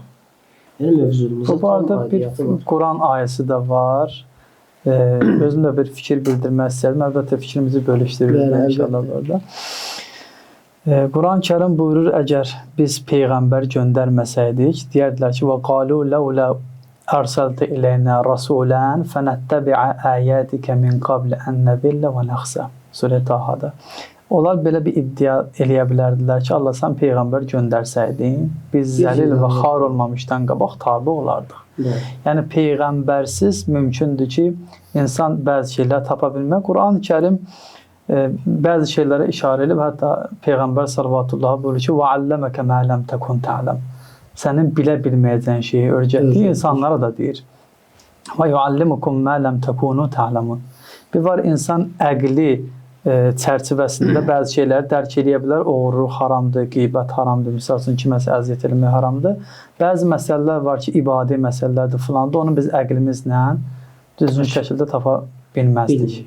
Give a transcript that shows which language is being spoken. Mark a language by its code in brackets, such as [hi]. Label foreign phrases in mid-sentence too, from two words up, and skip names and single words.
[az] Yəni mövzumuzda bu barədə bir Quran ayəsi də var. Özüm də bir fikir bildirmək istəyirəm. Əlbəttə fikrimizi bölüşdürürük inşallah burada. Quran-ı Kərim buyurur, əgər biz Peyğəmbər göndərməsəydik, deyərdilər ki, [ar] وَقَالُوا لَوْلَا أَرْسَلْتَ إِلَيْنَا رَسُولًا فَنَتَّبِعَ آيَاتِكَ مِنْ قَبْلِ أَنْ نَذِلَّ وَنَخْزَى. [az] Surə Tahada. Onlar belə bir iddia eləyə bilərdilər ki, Allah sən Peyğəmbər göndərsəydin, biz zəlil və xar olmamışdan qabaq tabi olardıq. Yəni Peyğəmbərsiz mümkündür ki, insan bəzi şeylər tapa bilmək. Quran-ı Kərim bəzi şeylərə işarə edib, hətta Peyğəmbər sallallahu buyurur ki, [ar] وَعَلَّمَكَ مَا لَمْ تَكُنْ تَعْلَمْ. [az] Sənin bilə bilməyəcəyin şeyi öyrətdiyi insanlara da deyir. [ar] ويعلمكم ما لم تكونوا تعلمون. [az] Bir var insan əqli çərçivəsində bəzi şeyləri dərk edə bilər. Oğurluq haramdır, qeybət haramdır, misal üçün kiməsə əziyyət etmək haramdır. Bəzi məsələlər var ki, ibadi məsələlərdir filandır. Onu biz əqlimizlə düzgün şəkildə tapa bilməzdik.